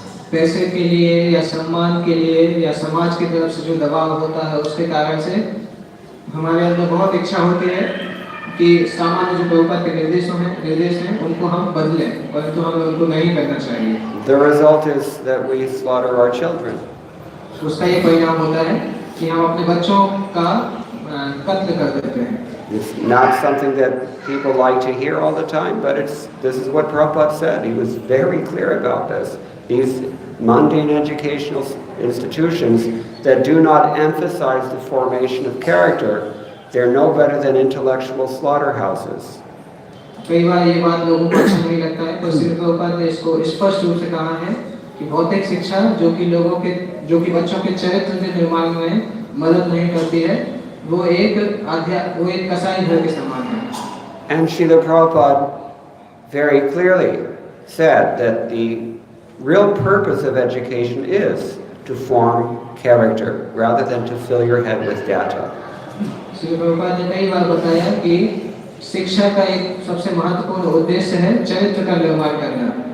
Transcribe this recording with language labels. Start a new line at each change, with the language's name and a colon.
Hindi: पैसे के लिए या सम्मान के लिए या समाज की तरफ से जो दबाव होता है, उसके कारण से हमारे अंदर बहुत इच्छा होती है कि सामान्य जो प्रभुपाद के निर्देश हैं उनको हम बदलें, परंतु हमें उनको नहीं करना चाहिए।
English: The result is that we slaughter our children.
Hindi: उसका ये परिणाम होता है कि हम अपने बच्चों का कत्ल कर देते हैं।
English: It's not something that people like to hear all the time, but this is what Prabhupada said. He was very clear about this. These mundane educational institutions that do not emphasize the formation of character, they're no better than intellectual slaughterhouses.
Hindi: कई बार ये बात लोगों को अच्छा नहीं लगता है, पर श्री प्रभुपाद ने इसको स्पष्ट रूप से कहा है कि भौतिक शिक्षा जो कि बच्चों के चरित्र के निर्माण में मदद नहीं करती है, वो एक कसाई घर के समान है।
English: And Srila Prabhupada very clearly said that the real purpose of education is to form character rather than to fill your head with data.
Hindi: Shri Prabhupada ने कई बार बताया कि शिक्षा का एक सबसे महत्वपूर्ण उद्देश्य है चरित्र का निर्माण करना।